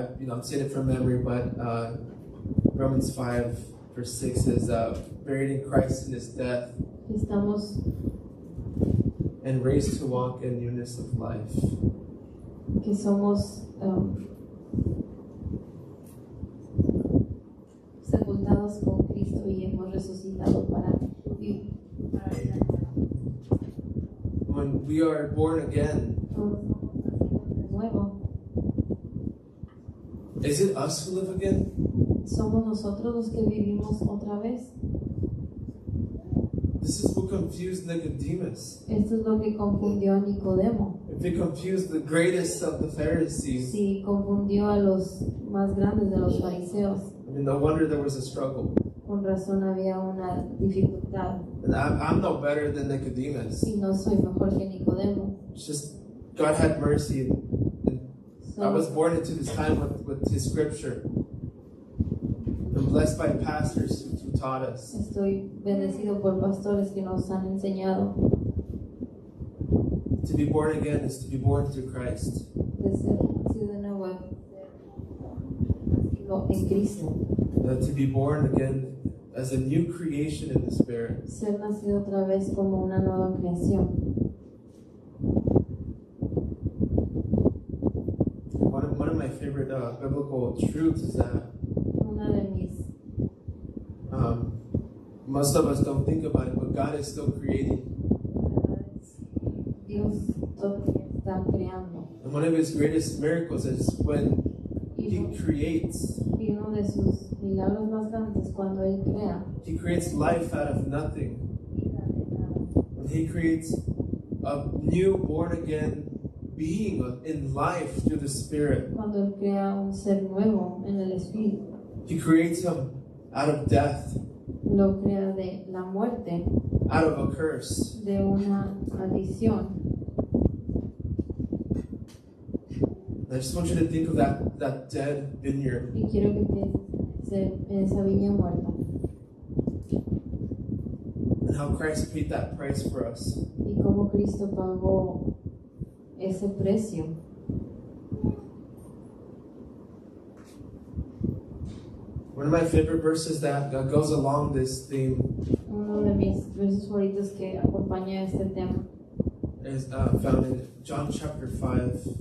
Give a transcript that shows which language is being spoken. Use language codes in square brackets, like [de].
[en] I'm saying it from memory, but Romans 5 verse 6 is buried in Christ in his death [es] Estamos, [en] and raised to walk in newness of life. [es] que somos sepultados con Cristo y hemos resucitado para vivir. [en] When we are born again, [es] Todos somos nacidos de nuevo. [en] is it us who live again? [es] Somos nosotros los que vivimos otra vez. [en] This is what confused Nicodemus. [es] Esto es lo que confundió a Nicodemo. [en] If it confused the greatest of the Pharisees, [es] Sí, confundió a los más grandes de los fariseos. [en] I mean, no wonder there was a struggle. [es] Con razón había una dificultad. [en] And I'm no better than Nicodemus. [es] Y no soy mejor que Nicodemo. [en] It's just God had mercy, and I was born into this time with His Scripture. I'm blessed by pastors who taught us. [es] Estoy bendecido por pastores que nos han enseñado. [en] To be born again is to be born through Christ. [es] De ser nacido de nuevo, nacido en Cristo. [en] To be born again as a new creation in the Spirit. [es] Ser nacido otra vez como una nueva creación. [en] One of my favorite biblical truths is that [es] Una de mis, [en] most of us don't think about it, but God is still creating. [es] Dios todavía está creando. [en] And one of His greatest miracles is when [es] Y [en] He creates. [es] uno de sus milagros más grandes es cuando Él crea. [en] He creates life out of nothing. When He creates a new born again being in life through the Spirit. [es] Cuando Él crea un ser nuevo en el Espíritu. [en] He creates him out of death, [es] Lo crea de la muerte, [en] out of a curse. [es] de una maldición. [en] I just want you to think of that dead vineyard. [es] Y quiero que pienses en esa viña muerta. [en] And how Christ paid that price for us. [es] Y cómo Cristo pagó ese precio. [en] One of my favorite verses that goes along this theme [es] Uno de mis versos favoritos que acompaña este tema [en] is found in John chapter 15,